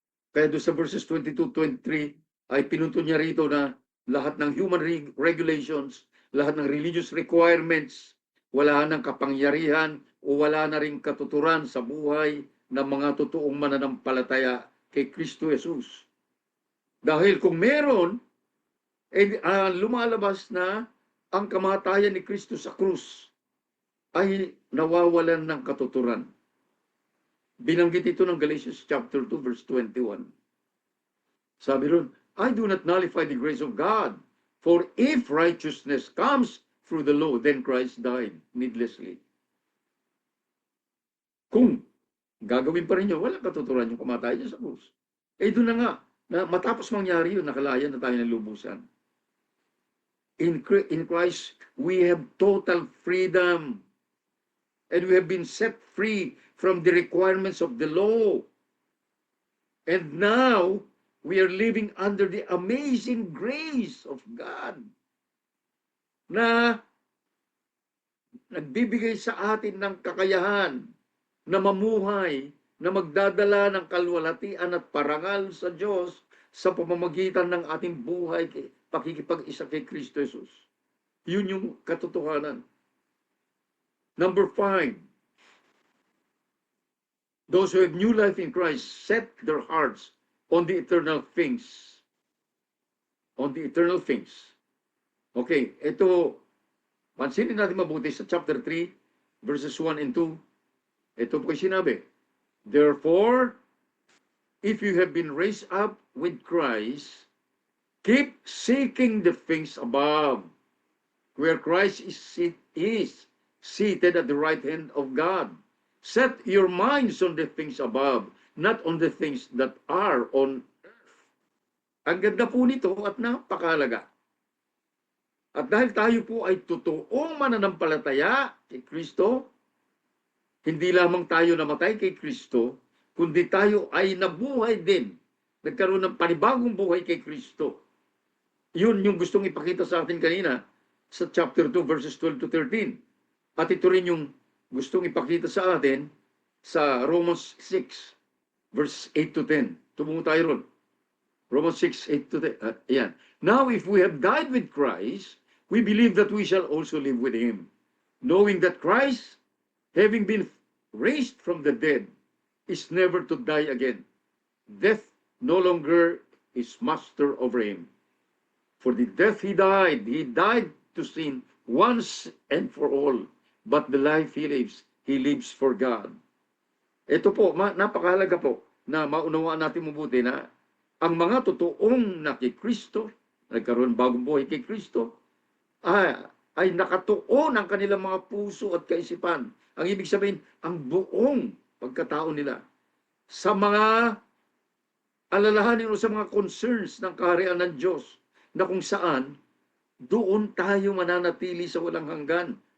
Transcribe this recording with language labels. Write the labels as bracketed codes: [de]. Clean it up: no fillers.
[tl] Kaya doon sa verses 22-23 ay pinunto niya rito na lahat ng [en] human regulations, [tl] lahat ng [en] religious requirements, [tl] wala nang kapangyarihan o wala na ring katuturan sa buhay ng mga totoong mananampalataya kay Kristo Jesus. Dahil kung meron, lumalabas na ang kamatayan ni Kristo sa krus ay nawawalan ng katuturan. Binanggit ito ng Galatians chapter 2 verse 21. Sabi ron, [en] I do not nullify the grace of God, for if righteousness comes through the law, then Christ died needlessly. [tl] Kung gagawin pa rin yun, walang katuturan yung kamatayan niya sa krus. Doon na nga, na matapos mangyari yun, nakalaya na tayo ng lubusan. [en] In Christ, we have total freedom. And we have been set free from the requirements of the law. And now, we are living under the amazing grace of God [tl] na nagbibigay sa atin ng kakayahan na mamuhay, na magdadala ng kalwalhatian at parangal sa Diyos sa pamamagitan ng ating buhay, pakikipag-isa kay Kristo Jesus. Yun yung katotohanan. [en] Number 5, those who have new life in Christ set their hearts on the eternal things. On the eternal things. [tl] Okay, ito, pansinin natin mabuti sa chapter 3, verses 1 and 2. Ito po sinabi, [en] therefore, if you have been raised up with Christ, keep seeking the things above, where Christ is seated at the right hand of God. Set your minds on the things above, not on the things that are on earth. [tl] Ang ganda po nito at napakahalaga. At dahil tayo po ay totoong mananampalataya kay Kristo, hindi lamang tayo namatay kay Kristo, kundi tayo ay nabuhay din. Nagkaroon ng panibagong buhay kay Kristo. Yun yung gustong ipakita sa atin kanina sa chapter 2 verses 12 to 13. At ito rin yung gustong ipakita sa atin sa Romans 6 verse 8 to 10. Tumungo tayo ron. Romans 6, 8 to 10. Ayan. [en] Now, if we have died with Christ, we believe that we shall also live with Him, knowing that Christ, having been raised from the dead, is never to die again. Death no longer is master over Him. For the death He died to sin once and for all. But the life He lives for God. [tl] Ito po, napakahalaga po na maunawaan natin mabuti na ang mga totoong na kay Kristo, nagkaroon bagong buhay kay Kristo, ay nakatuon ang kanilang mga puso at kaisipan. Ang ibig sabihin, ang buong pagkatao nila sa mga alalahanin o sa mga concerns ng kaharian ng Diyos na kung saan doon tayo mananatili sa walang hanggan.